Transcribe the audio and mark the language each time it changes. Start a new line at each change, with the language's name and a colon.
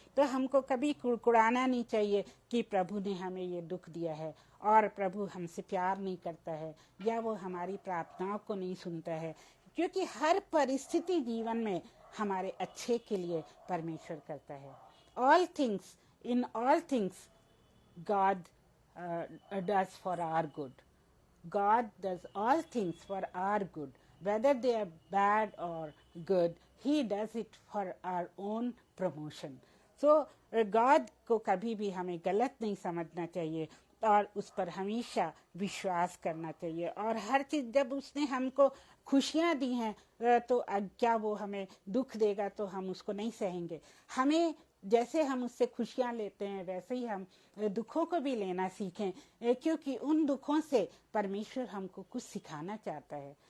Hindi: तो हमको कभी कुड़कुड़ाना नहीं चाहिए कि प्रभु ने हमें ये दुख दिया है और प्रभु हमसे प्यार नहीं करता है या वो हमारी प्रार्थनाओं को नहीं सुनता है, क्योंकि हर परिस्थिति जीवन में हमारे अच्छे के लिए परमेश्वर करता है।
English: All things, in all things God does for our good. God does all things for our good. Whether they are bad or good, He does it for our own promotion.
Hindi: So, God को कभी भी हमें गलत नहीं समझना चाहिए और उस पर हमेशा विश्वास करना चाहिए। और हर चीज़, जब उसने हमको खुशियाँ दी हैं तो क्या वो हमें दुख देगा तो हम उसको नहीं सहेंगे। हमें जैसे हम उससे खुशियाँ लेते हैं वैसे ही हम दुखों को भी लेना सीखें, क्योंकि उन दुखों से परमेश्वर हमको कुछ सिखाना चाहता है।